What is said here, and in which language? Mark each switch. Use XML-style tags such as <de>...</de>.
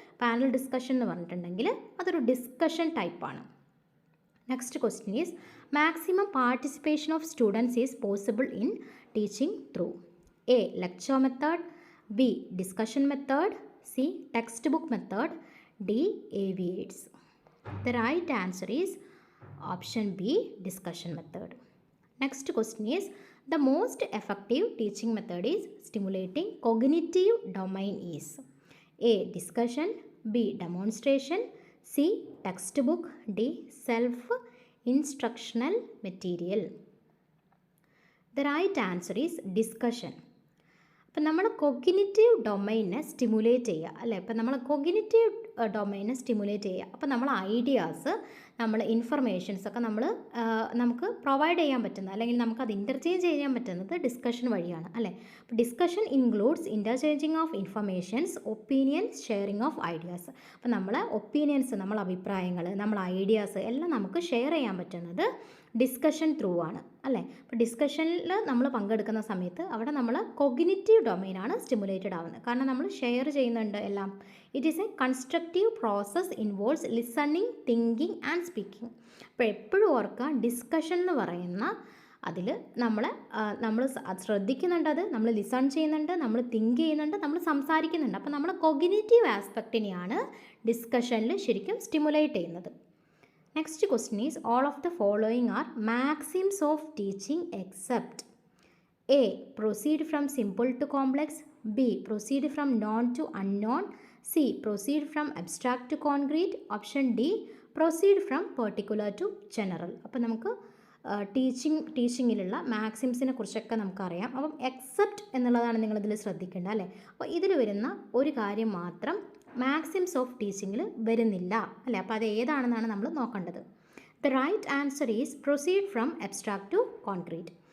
<ml>Panel discussion എന്ന് പറഞ്ഞിട്ടുണ്ടെങ്കിൽ അതൊരു ഡിസ്കഷൻ ടൈപ്പാണ്.</ml> <en>Next question is, maximum participation of students is possible in teaching through a lecture method, B discussion method, C textbook method, D AVAs. The right answer is option B, discussion method. Next question is, the most effective teaching method is stimulating cognitive domain is A discussion, B demonstration, C textbook, D self instructional material. The right answer is discussion.</en> <ml>അപ്പം നമ്മൾ cognitive ഡൊമൈനെ stimulate ചെയ്യുക അല്ലേ. ഇപ്പം നമ്മൾ cognitive ഡൊമൈനെ stimulate ചെയ്യുക. അപ്പം നമ്മൾ ideas, നമ്മൾ ഇൻഫർമേഷൻസൊക്കെ നമുക്ക് പ്രൊവൈഡ് ചെയ്യാൻ പറ്റുന്ന, അല്ലെങ്കിൽ നമുക്കത് ഇൻ്റർചേഞ്ച് ചെയ്യാൻ പറ്റുന്നത് ഡിസ്കഷൻ വഴിയാണ് അല്ലേ.</ml> <en>അപ്പോൾ discussion includes interchanging of informations, opinions, sharing of ideas.</en> <ml>അപ്പോൾ നമ്മളെ ഒപ്പീനിയൻസ്, നമ്മളെ അഭിപ്രായങ്ങൾ, നമ്മളെ ഐഡിയാസ് എല്ലാം നമുക്ക് ഷെയർ ചെയ്യാൻ പറ്റുന്നത് ഡിസ്കഷൻ ത്രൂ ആണ് അല്ലേ. അപ്പോൾ ഡിസ്കഷനിൽ നമ്മൾ പങ്കെടുക്കുന്ന സമയത്ത് അവിടെ നമ്മൾ കൊഗ്നിറ്റീവ് ഡൊമൈനാണ് സ്റ്റിമുലേറ്റഡ് ആവുന്നത്. കാരണം നമ്മൾ ഷെയർ ചെയ്യുന്നുണ്ട് എല്ലാം.</ml> <en>It is a constructive process, involves listening, thinking and speaking.</en> <ml>അപ്പോൾ എപ്പോഴും ഓർക്കുക, ഡിസ്കഷൻ എന്ന് പറയുന്ന അതിൽ നമ്മൾ ശ്രദ്ധിക്കുന്നുണ്ട്, അത് നമ്മൾ ലിസൺ ചെയ്യുന്നുണ്ട്, നമ്മൾ തിങ്ക് ചെയ്യുന്നുണ്ട്, നമ്മൾ സംസാരിക്കുന്നുണ്ട്. അപ്പോൾ നമ്മൾ കൊഗ്നിറ്റീവ് ആസ്പെക്റ്റിനെയാണ് ഡിസ്കഷനിൽ ശരിക്കും സ്റ്റിമുലേറ്റ് ചെയ്യുന്നത്.</ml> <en>Next question is, all of the following are maxims of teaching except A proceed from simple to complex, B proceed from known to unknown, C proceed from abstract to concrete, option D proceed from particular to general.</en> <ml>അപ്പോൾ നമുക്ക് ടീച്ചിങ്ങിലുള്ള മാക്സിംസിനെ കുറിച്ചൊക്കെ നമുക്കറിയാം. അപ്പം except എന്നുള്ളതാണ് നിങ്ങളിതിൽ ശ്രദ്ധിക്കേണ്ടത് അല്ലേ. അപ്പോൾ ഇതിൽ വരുന്ന ഒരു കാര്യം മാത്രം മാക്സിംസ് ഓഫ് ടീച്ചിങ്ങിൽ വരുന്നില്ല അല്ലേ. അപ്പോൾ അത് ഏതാണെന്നാണ് നമ്മൾ നോക്കേണ്ടത്.</ml> <en>The right answer is proceed from abstract to concrete.</en>